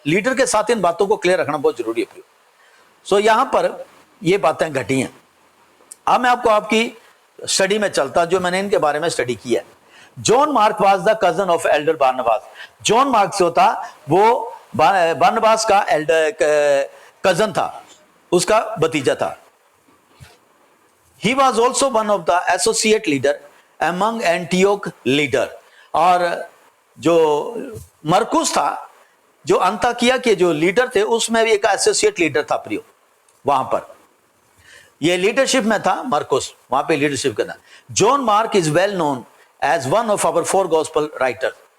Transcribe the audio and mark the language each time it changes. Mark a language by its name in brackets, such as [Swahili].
[Hindi] Leader के साथ इन बातों को क्लियर रखना बहुत जरूरी है। सो यहां पर ये बातें घटी हैं। अब मैं आपको आपकी स्टडी में चलता जो मैंने इनके बारे में स्टडी किया। [English] John Mark was the cousin of elder Barnabas. [Hindi] John mark जो था वो बारनबास का एल्डर कजन था, उसका भतीजा था। [English] He was also one of the associate leader among Antioch leader। [Hindi] और जो मरकुस था, जो अंताकिया के जो लीडर थे, उसमें भी एक एसोसिएट लीडर था प्रियो। वहां पर ये लीडरशिप में था मरकुस, वहां पे लीडरशिप का था। [English] John Mark is well known as one of our 4 gospel writer.